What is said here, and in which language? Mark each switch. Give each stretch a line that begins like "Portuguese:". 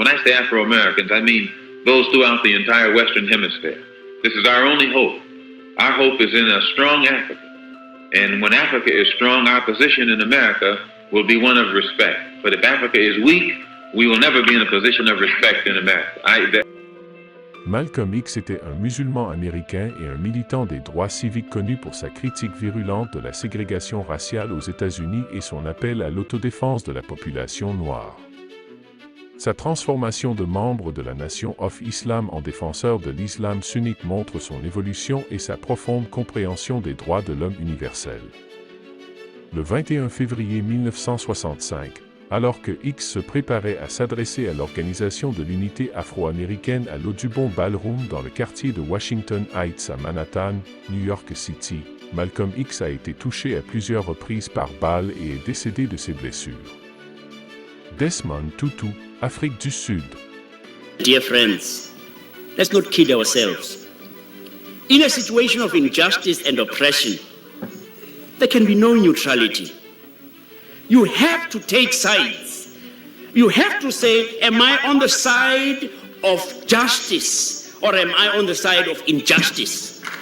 English: When I say Afro-Americans, I mean those throughout the entire Western Hemisphere. This is our only hope. Our hope is in a strong Africa. And when Africa is strong, our position in America will be one of respect. But if Africa is weak, we will never be in a position of respect in America.
French: Malcolm X était un musulman américain et un militant des droits civiques connu pour sa critique virulente de la ségrégation raciale aux États-Unis et son appel à l'autodéfense de la population noire. Sa transformation de membre de la Nation of Islam en défenseur de l'islam sunnite montre son évolution et sa profonde compréhension des droits de l'homme universel. Le 21 février 1965, alors que X se préparait à s'adresser à l'Organisation de l'Unité afro-américaine à l'Audubon Ballroom dans le quartier de Washington Heights à Manhattan, New York City, Malcolm X a été touché à plusieurs reprises par balle et est décédé de ses blessures. Desmond Tutu, Afrique du Sud.
English: Dear friends, let's not kid ourselves. In a situation of injustice and oppression, there can be no neutrality. You have to take sides. You have to say, am I on the side of justice or am I on the side of injustice?